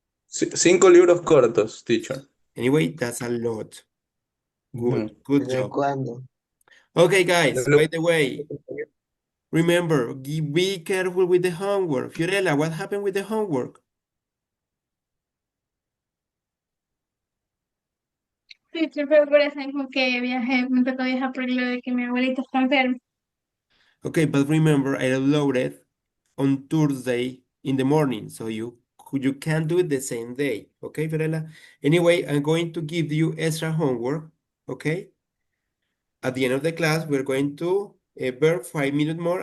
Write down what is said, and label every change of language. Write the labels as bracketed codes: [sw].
[es] 5 libros cortos, teacher. [en] Anyway, that's a lot. Good, good [es] ¿Desde [en] job. [es] cuándo? [en] Okay, guys, by the way, remember, be careful with the homework. Fiorella, what happened with the homework? [es] sí, siempre por eso mismo que viajé, me tocó viajar por lo de que mi abuelita está enferma. [en] Okay, but remember, I uploaded on Thursday in the morning, so you can do it the same day. Okay, Fiorella? Anyway, I'm going to give you extra homework, okay? At the end of the class, we're going to burn 5 minutes more.